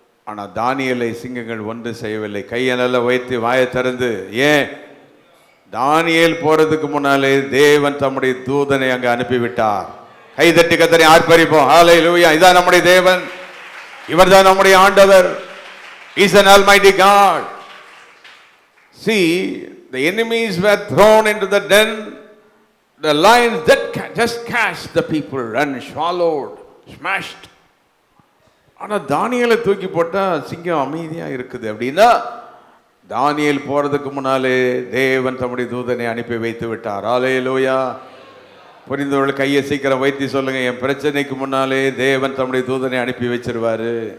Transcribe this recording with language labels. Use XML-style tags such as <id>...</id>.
<ta>ஆனா தானியேலை சிங்கங்கள் ஒன்று செய்யவில்லை. கையை நல்லா வைத்து வாயை திறந்து, ஏன்? தானியேல் போறதுக்கு முன்னாலே தேவன் தம்முடைய தூதனை அங்க அனுப்பிவிட்டார். கை தட்டி கர்த்தரை ஆர்ப்பரிப்போம். ஹல்லேலூயா. இதான் நம்முடைய தேவன், இவர்தான் நம்முடைய ஆண்டவர்.</ta> <en>He is an almighty God. See, the enemies were thrown into the den, the lions that just catch the people and swallowed, smashed.</en> <ta>ஆனா தானியேலை தூக்கி போட்டா சிங்கம் அமைதியா இருக்குது. அப்படின்னா தானியேல் போறதுக்கு முன்னாலே தேவன் தம்முடைய தூதனை அனுப்பி வைத்து விட்டார். ஹல்லேலூயா. புரிந்தவர்கள் கையை சீக்கிரம் வைத்து சொல்லுங்க, என் பிரச்சனைக்கு முன்னாலே தேவன் தம்முடைய தூதனை அனுப்பி வச்சிருவாரு.</ta>